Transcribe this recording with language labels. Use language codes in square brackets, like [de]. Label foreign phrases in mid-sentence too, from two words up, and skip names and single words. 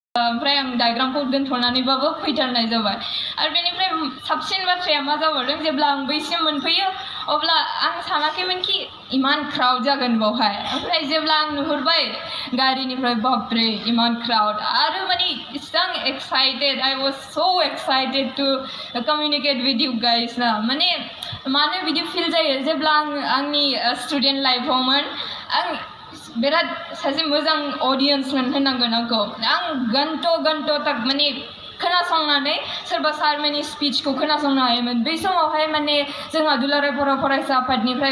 [brx] ओमफ्राय आं डायग्रामखौ दोनथ'नानैबाबो फैथारनाय जाबाय आरो बेनिफ्राय साबसिन बाथ्राया मा जाबावदों जेब्ला आं बैसिम मोनफैयो अब्ला आं सानाखैमोनखि इमान क्राउड जागोन बावहाय ओमफ्राय जेब्ला आं नुहुरबाय गारिनिफ्राय बापरे इमान क्राउड आरो माने इसेबां एक्साइटेड [en] I was so excited to communicate with you guys [brx] ना माने मानो बिदि फिल जायो जेब्ला आं आंनि स्टुडेन्ट लाइफआवमोन आं बिराद सासे मोजां अडियन्समोन होननांगोन आंखौ आं घन्ट' तक माने खोनासंनानै सोरबा सारमोननि स्पिचखौ खोनासंनो हायोमोन बै समावहाय माने जोंहा दुलाराय बर' फरायसा आफादनिफ्राय